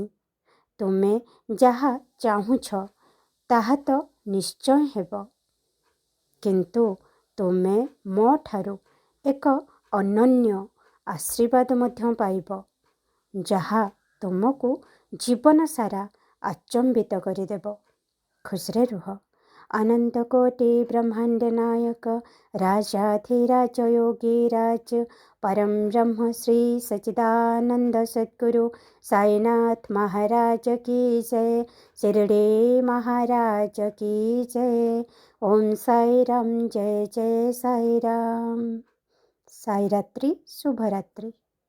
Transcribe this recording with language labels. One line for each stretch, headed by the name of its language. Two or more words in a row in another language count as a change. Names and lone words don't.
Odia: ତୁମେ ଯାହା ଚାହୁଁଛ ତାହା ତ ନିଶ୍ଚୟ ହେବ। କିନ୍ତୁ ତୁମେ ମୋ ଠାରୁ ଏକ ଅନନ୍ୟ ଆଶୀର୍ବାଦ ମଧ୍ୟ ପାଇବ ଯାହା ତୁମକୁ ଜୀବନ ସାରା ଆଚମ୍ବିତ କରିଦେବ। ଖୁସିରେ ରୁହ।
Hindi: अनंत कोटि ब्रह्मांड नायक राजाधिराज योगीराज परम ब्रह्म श्री सच्चिदानंद सद्गुरु साईनाथ महाराज की जय। शिरडी महाराज की जय। ओम साई राम जय जय साई राम। साई रात्रि शुभ रात्रि।